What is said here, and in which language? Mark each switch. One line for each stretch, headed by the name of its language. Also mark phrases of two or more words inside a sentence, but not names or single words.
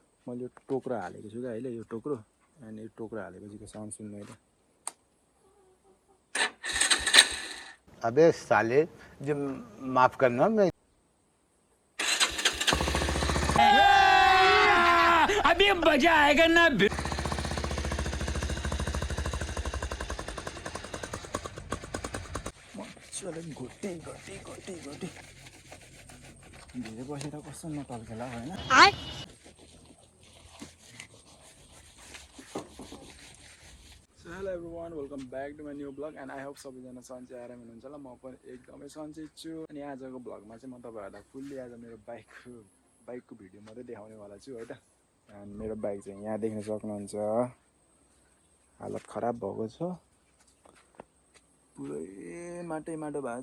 Nepali: मैले यो टोक्रो हालेको छु क्या अहिले यो टोक्रो अनि यो टोक्रो हालेपछिको साउन्ड सुन्नु है त
Hindi: अबे साले जो माफ करना मैं अभी मजा आएगा ना
Nepali: मजाले घोटी घोटी घोटी घोटी धेरै बसेर कस्तो नटल्केला होइन
English: So hello everyone, welcome back to my new vlog and I hope
Nepali: सबैजना सन्चै आराम हुनुहुन्छ होला। म पनि एकदमै सन्चै छु अनि आजको भ्लगमा चाहिँ म तपाईहरुलाई फुल्ली आज मेरो बाइकको भिडियो मात्रै देखाउने वाला छु है त। अनि मेरो बाइक चाहिँ यहाँ देख्न सक्नुहुन्छ, हालत खराब भएको छ, पुरै माटो भएको छ।